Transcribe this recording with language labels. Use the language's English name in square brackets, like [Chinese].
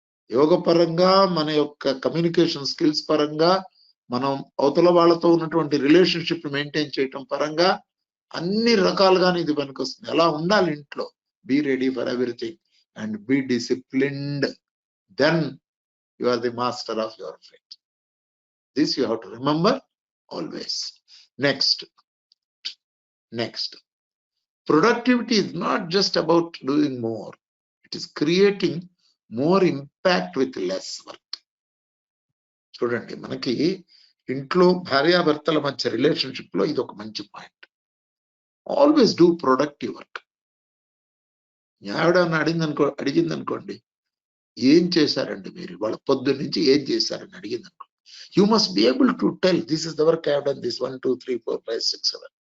[Telugu] యోగపరంగా మన యొక్క communication skills పరంగా, మనం అవతల వాళ్ళతో ఉన్నటువంటి రిలేషన్షిప్ మెయింటైన్ చేయటం పరంగా అన్ని రకాలుగానే ఇది పనికొస్తుంది. ఎలా ఉండాలి ఇంట్లో, [English] Be ready for everything and be disciplined, then you are the master of your fate. This you have to remember always. Next productivity is not just about doing more, it is creating more impact with less work. [Telugu] చూడండి, మనకి ఇంట్లో భార్యాభర్తల మధ్య relationship లో ఇది ఒక మంచి point. [English] Always do productive work. [Telugu] ఆవిడ అడిగింది అనుకోండి, ఏం చేశారండి మీరు వాళ్ళ పొద్దున్న నుంచి, ఏం చేశారని అడిగింది అనుకోండి, [English] You must be able to tell this is the work I have done, this 1 2 3 4 5 6 7.